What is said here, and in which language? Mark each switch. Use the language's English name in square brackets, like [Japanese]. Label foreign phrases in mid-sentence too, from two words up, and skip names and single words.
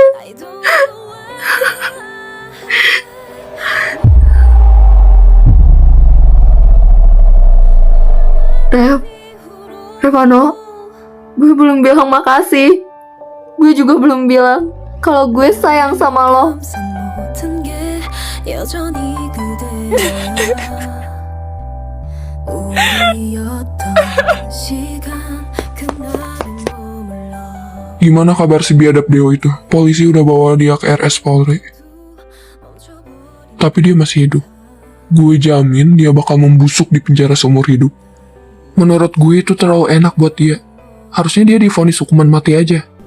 [Indonesian] Revano, gue belum bilang makasih. Gue juga belum bilang kalau gue sayang sama lo. [Korean] 모든 게 여전히 그대야 우리였던 시간 그날은 머물러 [Indonesian] Gimana kabar si biadab Deo itu? Polisi udah bawa dia ke RS Polri. Tapi dia masih hidup. Gue jamin dia bakal membusuk di penjara seumur hidup. Menurut gue itu terlalu enak buat dia. Harusnya dia divonis hukuman mati aja.